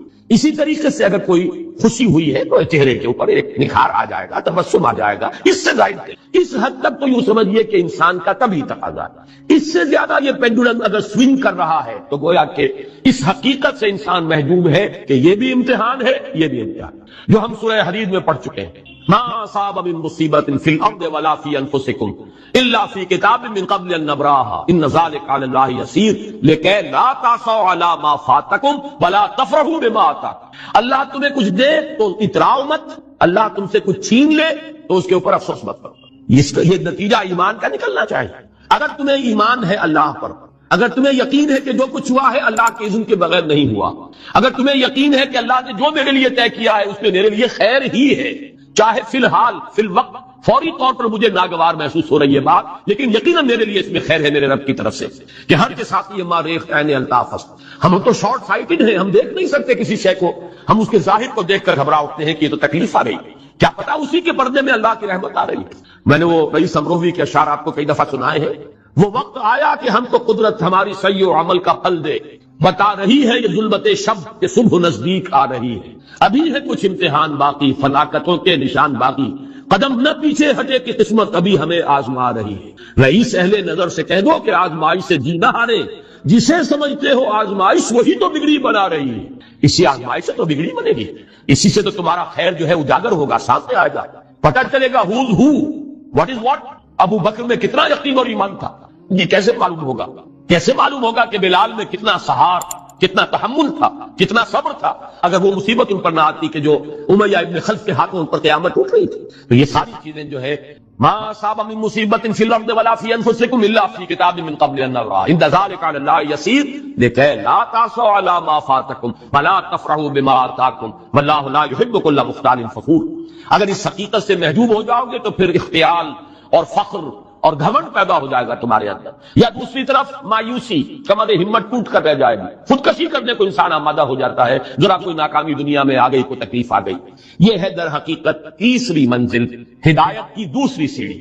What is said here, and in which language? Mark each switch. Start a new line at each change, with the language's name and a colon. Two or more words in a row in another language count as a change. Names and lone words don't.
Urdu: اسی طریقے سے اگر کوئی خوشی ہوئی ہے تو چہرے کے اوپر ایک نکھار آ جائے گا، تبسم آ جائے گا، اس سے ظاہر ہے۔ اس حد تک تو یوں سمجھیے کہ انسان کا طبعی تقاضا ہے۔ اس سے زیادہ یہ پینڈولم اگر سوئنگ کر رہا ہے تو گویا کہ اس حقیقت سے انسان محجوب ہے کہ یہ بھی امتحان ہے، یہ بھی امتحان ہے، جو ہم سورہ حدید میں پڑھ چکے ہیں۔
Arabic: ما اصاب من مصیبت فی الارض ولا فی انفسکم الا فی کتاب من قبل ان نبراها ان ذلک علی اللہ یسیر لکی لا تعصوا علی ما فاتکم ولا تفرحوا بما آتاکم۔
Urdu: اللہ تمہیں کچھ دے تو اتراؤ مت، اللہ تم سے کچھ چھین لے تو اس کے اوپر افسوس مت کرو۔ یہ نتیجہ ایمان کا نکلنا چاہیے۔ اگر تمہیں ایمان ہے اللہ پر، اگر تمہیں یقین ہے کہ جو کچھ ہوا ہے اللہ کے اذن کے بغیر نہیں ہوا، اگر تمہیں یقین ہے کہ اللہ نے جو میرے لیے طے کیا ہے اس میں میرے لیے خیر ہی ہے، چاہے فی الحال فی الوقت فوری طور پر مجھے ناگوار محسوس ہو رہی ہے بات، لیکن یقیناً میرے لیے اس میں خیر ہے میرے رب کی طرف سے کہ ہر کے ساتھ یہ
Persian: ماریخ عین الطاف است۔
Urdu: ہم تو
English: short sighted
Urdu: ہیں، ہم دیکھ نہیں سکتے کسی شے کو، ہم اس کے ظاہر کو دیکھ کر گھبرا اٹھتے ہیں کہ یہ تو تکلیف آ گئی، کیا پتا اسی کے پردے میں اللہ کی رحمت آ رہی ہے۔ میں نے وہ رئیس امروی کے اشعار آپ کو کئی دفعہ سنائے ہیں۔ وہ وقت آیا کہ ہم کو قدرت ہماری سعی و عمل کا پھل دے، بتا رہی ہے یہ ظلمت شب کہ صبح نزدیک آ رہی ہے، ابھی ہے کچھ امتحان باقی، فلاکتوں کے نشان باقی، قدم نہ پیچھے ہٹے کہ قسمت ابھی ہمیں آزما رہی ہے۔ رئیس اہل نظر سے کہہ دو کہ آزمائش سے جی نہ ہارے، جسے سمجھتے ہو آزمائش وہی تو بگڑی بنا رہی ہے۔ اسی آزمائش سے تو بگڑی بنے گی، اسی سے تو تمہارا خیر جو ہے اجاگر ہوگا، سامنے آئے گا، پتہ چلے گا
English: who's who، what is what۔
Urdu: ابو بکر میں کتنا یقین اور ایمان تھا، یہ کیسے معلوم ہوگا؟ کیسے معلوم ہوگا کہ بلال میں کتنا سہار، کتنا تحمل تھا، کتنا صبر تھا، اگر وہ مصیبت ان پر نہ آتی کہ جو امیہ ابن خلف کے ہاتھوں ان پر قیامت اٹھ رہی تھی۔ تو یہ ساری چیزیں جو ہے
Arabic: ما اصاب من مصیبت فی الارض ولا فی انفسکم الا فی کتاب من قبل ان نبراها ان ذلک علی اللہ یسیر لکی لا تعصوا علی ما فاتکم ولا تفرحوا بما آتاکم واللہ لا یحب کل مختال فخور۔
Urdu: اگر اس حقیقت سے محجوب ہو جاؤ گے تو پھر اختیال اور فخر اور گھمنڈ پیدا ہو جائے گا تمہارے اندر، یا دوسری طرف مایوسی، کمر ہمت ٹوٹ کر رہ جائے گی، خودکشی کرنے کو انسان آمادہ ہو جاتا ہے، ذرا کوئی ناکامی دنیا میں آ گئی، کوئی تکلیف آ گئی۔ یہ ہے در حقیقت تیسری منزل، ہدایت کی دوسری سیڑھی۔